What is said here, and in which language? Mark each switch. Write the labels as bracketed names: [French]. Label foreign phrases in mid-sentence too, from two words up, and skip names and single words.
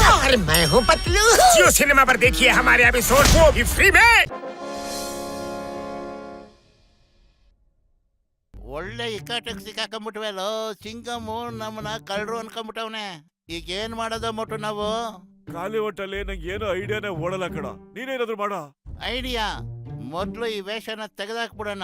[Hindi] और मैं हूँ पतलू। जियो सिनेमा पर देखिए हमारे एपिसोड को भी फ्री में। [Kannada] ಒಳ್ಳೆ ಇಕ್ಕಟ್ಟಿಗೆ ಸಿಕ್ಕಾಕೊಂಡ್ಬಿಟ್ವಲ್ಲೋ ಚಿಂಗಮ್ಮು ನಮ್ಮನ್ನ ಕಳ್ಳರು ಅನ್ಕೊಂಡ್ಬಿಟ್ಟವನೆ. ಈಗ ಏನ್ ಮಾಡೋದ ಮೊಟ್ಟು ನಾವು? ಖಾಲಿ ಹೊಟ್ಟಲ್ಲಿ ನಂಗೆ ಏನೋ ಐಡಿಯಾನೇ ಓಡಲ್ಲ ಕಣ. ನೀನೇನಾದ್ರು ಮಾಡ. ಐಡಿಯಾ ಮೊದ್ಲು ಈ ವೇಷನ ತೆಗೆದಾಕ್ಬಿಡೋಣ.